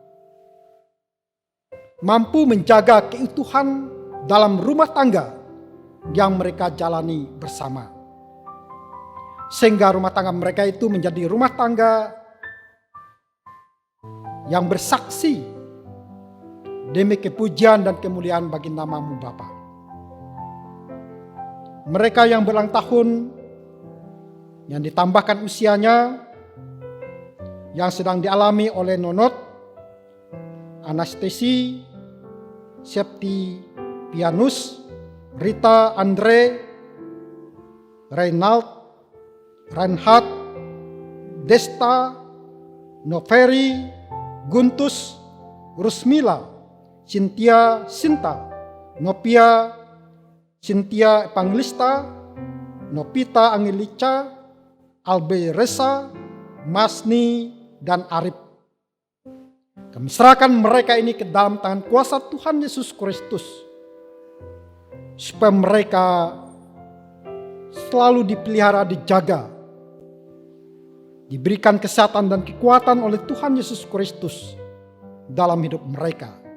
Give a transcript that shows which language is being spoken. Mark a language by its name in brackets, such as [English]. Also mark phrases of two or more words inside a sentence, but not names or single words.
[Indonesian] mampu menjaga keutuhan dalam rumah tangga yang mereka jalani bersama, sehingga rumah tangga mereka itu menjadi rumah tangga yang bersaksi demi kepujian dan kemuliaan bagi nama-Mu Bapa. Mereka yang berulang tahun, yang ditambahkan usianya, yang sedang dialami oleh Nonot, Anastasi, Septipianus, Rita, Andre, Reinald, Reinhard, Desta, Noveri, Guntus, Rusmila, Cynthia, Sinta, Nopia, Cynthia Evangelista, Nopita Angelica, Albe Resa, Masni, dan Arif. Kami serahkan mereka ini ke dalam tangan kuasa Tuhan Yesus Kristus, supaya mereka selalu dipelihara, dijaga, diberikan kesehatan dan kekuatan oleh Tuhan Yesus Kristus dalam hidup mereka.